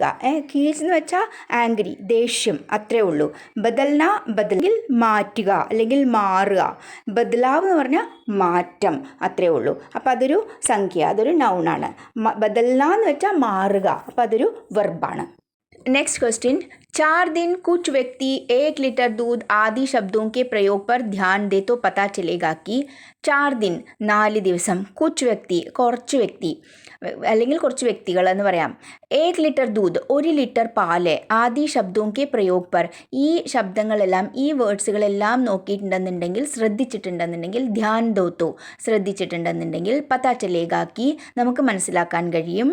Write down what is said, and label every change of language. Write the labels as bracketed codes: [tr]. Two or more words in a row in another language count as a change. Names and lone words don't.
[ml] കീജ് എന്ന് വെച്ചാൽ ആംഗ്രി, ദേഷ്യം, അത്രേ ഉള്ളൂ. ബദൽ മാറ്റുക അല്ലെങ്കിൽ മാറുക. ബദലാവ് എന്ന് പറഞ്ഞാൽ മാറ്റം, അത്രേ ഉള്ളൂ. അപ്പോൾ അതൊരു സംഖ്യ, അതൊരു നൗണാണ്. ബദൽന എന്ന് വെച്ചാൽ മാറുക, അപ്പോൾ അതൊരു വെർബാണ്. [en] next question, [hi] 4 दिन कुछ व्यक्ति 1 लीटर दूध आदि शब्दों के प्रयोग पर ध्यान दे तो पता चलेगा कि 4 दिन 4 ദിവസം कुछ व्यक्ति [ml] കുറച്ച് വ്യക്തി അല്ലെങ്കിൽ കുറച്ച് വ്യക്തികൾ എന്ന് പറയാം. 1 ലിറ്റർ ദൂത്, 1 ലിറ്റർ പാല്, [hi] आदि शब्दों के प्रयोग पर, [ml] ഈ ശബ്ദങ്ങളെല്ലാം ഈ വേർഡ്സുകളെല്ലാം നോക്കിയിട്ടുണ്ടെന്നുണ്ടെങ്കിൽ, ശ്രദ്ധിച്ചിട്ടുണ്ടെന്നുണ്ടെങ്കിൽ, [hi] ध्यान दो तो [ml] ശ്രദ്ധിച്ചിട്ടുണ്ടെന്നുണ്ടെങ്കിൽ, [hi] पता चलेगा कि [ml] നമുക്ക് മനസ്സിലാക്കാൻ കഴിയും.